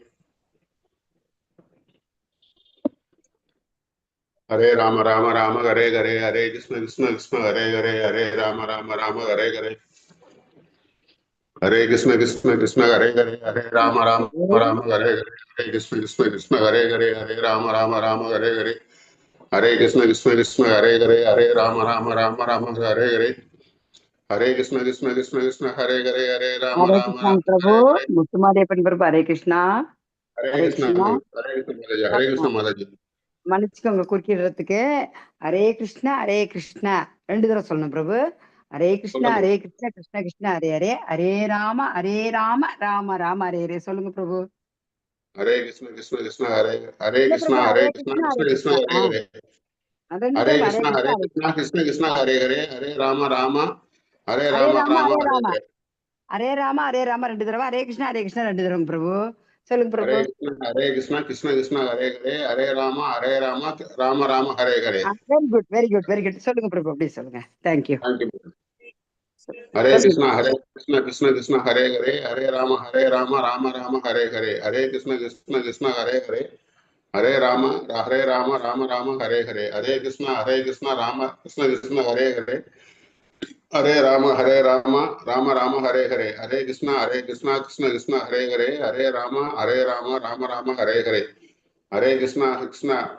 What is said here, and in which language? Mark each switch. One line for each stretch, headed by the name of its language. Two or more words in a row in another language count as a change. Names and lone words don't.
Sanskrit: हरे राम हरे हरे हरे कृष्ण कृष्ण कृष्ण हरे हरे हरे राम हरे हरे हरे कृष्ण कृष्ण कृष्ण हरे हरे हरे राम हरे हरे हरे कृष्ण कृष्ण कृष्ण हरे हरे हरे राम हरे हरे हरे कृष्ण कृष्ण कृष्ण हरे हरे हरे राम हरे हरे हरे कृष्ण कृष्ण कृष्ण कृष्ण हरे हरे हरे राम हरे कृष्ण प्रभु हरे हरे मुत्तुमादेपन प्रभु हरे कृष्णा हरे हरे कृष्ण कृष्णा
Hindi: माताजी हरे कृष्ण माताजी
Tamil: மன்னிச்சுக்கோங்க குறுக்கிடுறதுக்கு
Sanskrit: हरे कृष्ण
Tamil: ரெண்டு தடவை சொல்லணும் பிரபு
Sanskrit: हरे कृष्ण कृष्ण कृष्ण हरे हरे हरे राम राम राम हरे हरे
Tamil: சொல்லுங்க பிரபு
Sanskrit: हरे कृष्ण कृष्ण कृष्ण हरे
Tamil: இல்ல
Sanskrit: कृष्ण
Tamil: பிரபு
Sanskrit: हरे ஹரே कृष्ण கிருஷ்ணா कृष्ण कृष्ण हरे हरे
Tamil: ரெண்டு
Sanskrit: हरे
Tamil: தடவை
Sanskrit: कृष्ण कृष्ण कृष्ण हरे हरे हरे राम हरे ஹரே राम राम हरे हरे ராம हरे हरे राम
Tamil: ரெண்டு தடவை
Sanskrit: हरे कृष्ण
Tamil: ரெண்டு தடவை பிரபு சொல்லுங்க பிரபு
Sanskrit: हरे कृष्ण कृष्ण कृष्ण हरे हरे हरे राम राम राम हरे हरे
English: very good
Tamil: சொல்லுங்க பிரபு அப்படியே சொல்லுங்க தேங்க்யூ
English: thank you हरे
Tamil: சொல்லுங்க
Sanskrit: कृष्ण कृष्ण कृष्ण हरे हरे हरे राम राम राम हरे हरे हरे कृष्ण कृष्ण हरे हरे हरे राम राम राम हरे हरे हरे कृष्ण राम कृष्ण कृष्ण हरे हरे हरे राम राम राम हरे हरे हरे कृष्ण कृष्ण कृष्ण हरे हरे हरे राम राम राम हरे हरे हरे कृष्ण कृष्ण